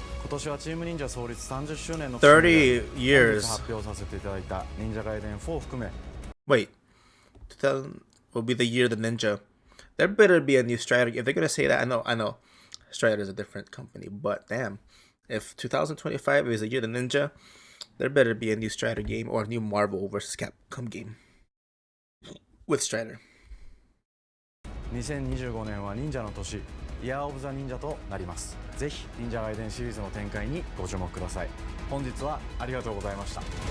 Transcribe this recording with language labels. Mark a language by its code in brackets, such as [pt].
[ja] 今年はチーム忍者創立30周年の [en] 30 years [ja] 発表させていただいた忍者ガイデン4を含め [en] Wait, 2000 will be the year of the ninja. There better be a new Strider. If they're gonna say that, I know, Strider is a different company, but damn, if 2025 is the year of the ninja, there better be a new Strider game or a new Marvel vs. Capcom game with Strider. [ja] 2025年は忍者の年、イヤーオブザ忍者となります。ぜひ忍者ガイデンシリーズの展開にご注目ください。本日はありがとうございました。